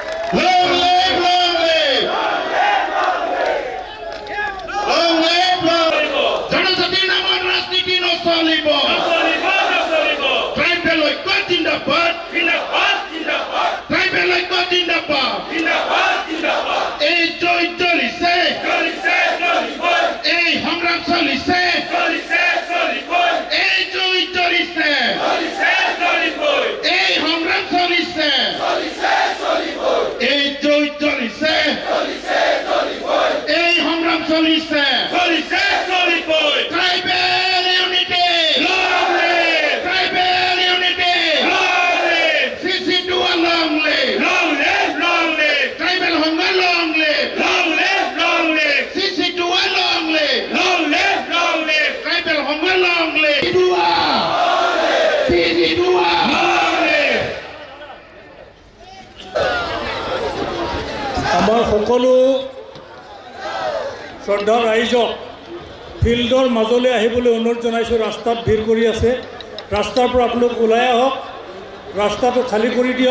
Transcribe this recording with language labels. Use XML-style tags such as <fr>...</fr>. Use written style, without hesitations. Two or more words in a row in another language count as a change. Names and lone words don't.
<en>Long live, long live. Long live, long live.</en> <as>জনজাতিৰ নামত ৰাজনীতি নচলিব। ট্ৰাইবেল ঐক্য জিন্দাবাদ। ট্ৰাইবেল ঐক্য জিন্দাবাদ। এই জয় জ্বলিছে। এই সংগ্ৰাম চলিছে। এই জয় জ্বলিছে। এই সংগ্ৰাম চলিছে। এই জয় জ্বলিছে। এই সংগ্ৰাম চলিছে।</as> <en>tribal unity. tribal unity. CC2 long live. ট্ৰাইবেল সংগ্ৰাম long live. CC2 long live. ট্ৰাইবেল সংগ্ৰাম long live. CC2</en> <as>আমাৰ সকলো শ্ৰদ্ধা ৰাইজক ফিল্ডৰ মাজলৈ আহিবলৈ অনুৰোধ জনাইছোঁ। ৰাস্তাত ভিৰ কৰি আছে, ৰাস্তাৰ পৰা আপোনালোক ওলাই আহক, ৰাস্তাটো খালী কৰি দিয়ক।</as>